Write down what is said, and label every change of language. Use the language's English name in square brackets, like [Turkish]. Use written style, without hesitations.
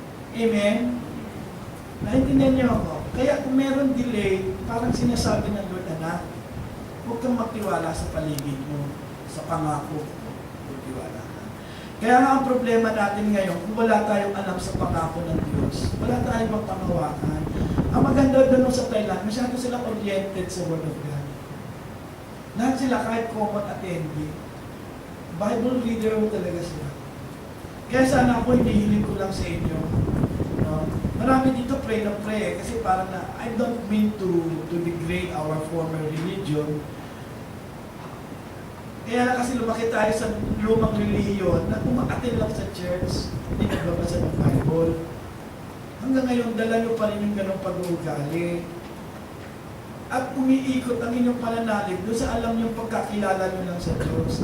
[Filipino] Amen? Naintindihan niyo ako? Kaya kung meron delay, parang sinasabi ng Lord, anak, huwag kang magtiwala sa paligid mo, sa pangako. Magtiwala ka. Kaya nga ang problema natin ngayon, kung wala tayong alam sa pangako ng Diyos, wala tayong magpanawakan. Ang maganda doon sa Thailand, masyado silang oriented sa Word of God. Lahat sila kahit common attendee. Bible reader talaga sila. Kaya sana ako, hinihiling ko lang sa inyo. No? Marami dito pray na pray kasi parang na, [English] I don't mean to degrade our former religion. [Filipino] Kaya kasi lumaki tayo sa lumang reliyon na kumakatin lang sa church, hindi nagbabasa ng Bible. Hanggang ngayon, dala nyo pa rin yung ganong pag-uugali. At umiikot ang inyong pananalig doon sa alam nyo pagkakilala nyo lang sa Diyos.